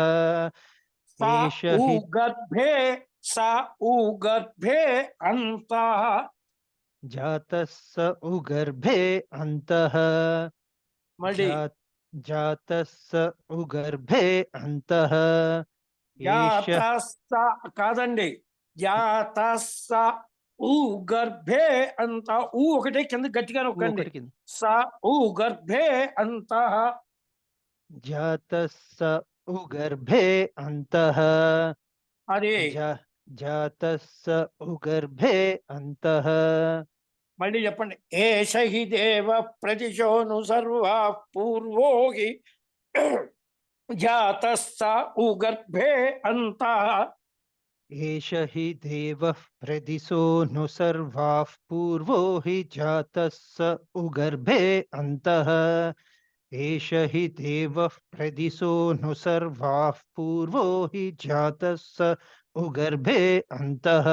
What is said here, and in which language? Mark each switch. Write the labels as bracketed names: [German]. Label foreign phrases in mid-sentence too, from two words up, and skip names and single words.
[Sanskrit] एष हि स उगर्भे अन्तः जातः स उगर्भे अन्तः। [Telugu] मళ్ళీ [Sanskrit] जातः स उगर्भे अन्तः। एष [Telugu] కాదండి [Sanskrit] जातस्स उगर्भे अन्त [Telugu] ఊ ఒకటే కింద గట్టిగా నొక్కండి ఒకటి కింద. [Sanskrit] स उगर्भे अन्त जातः स उगर्भे अन्तः। [Telugu] అది [Sanskrit] जातः स उगर्भे अन्तः। [Telugu] మళ్ళీ చెప్పండి [Sanskrit] एष हि देव प्रतिशोनु सर्वा पूर्वो हि जातस्स उगर्भे अन्त एष हि देवः प्रदिशोऽनु सर्वाः पूर्वो हि जातः स उगर्भे अन्तः एष हि देवः प्रदिशोऽनु सर्वाः पूर्वो हि जातः स उगर्भे अन्तः